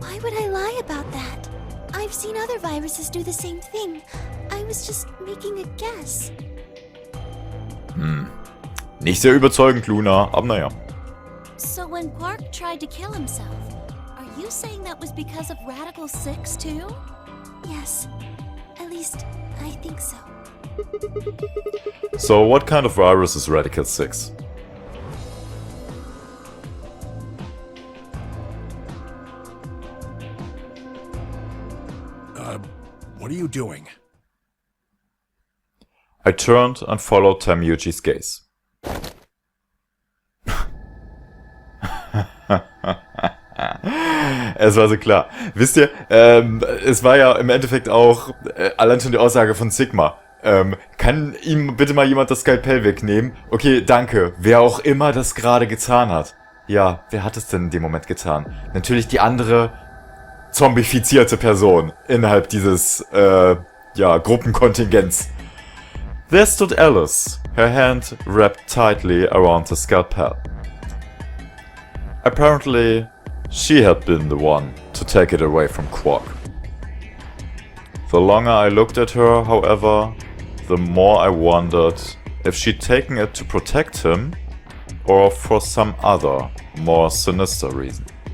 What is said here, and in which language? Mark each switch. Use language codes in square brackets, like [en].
[en] Why would I lie about that? I've seen other viruses do the same thing. I was just making a guess. [de] Nicht sehr überzeugend, Luna, aber naja. [en] So when Quark tried to kill himself, are you saying that was because of Radical 6 too? Yes. At least, I think so. So, what kind of virus is Radical 6? what are you doing? I turned and followed Tamiyuchi's gaze. [de] Es war so klar. Wisst ihr, es war ja im Endeffekt auch allein schon die Aussage von Sigma. Kann ihm bitte mal jemand das Skalpell wegnehmen? Okay, danke. Wer auch immer das gerade getan hat. Ja, wer hat es denn in dem Moment getan? Natürlich die andere zombifizierte Person innerhalb dieses, Gruppenkontingents. [en] There stood Alice, her hand wrapped tightly around the scalpel. Apparently, she had been the one to take it away from Quark. The longer I looked at her, however, the more I wondered if she'd taken it to protect him or for some other, more sinister reason.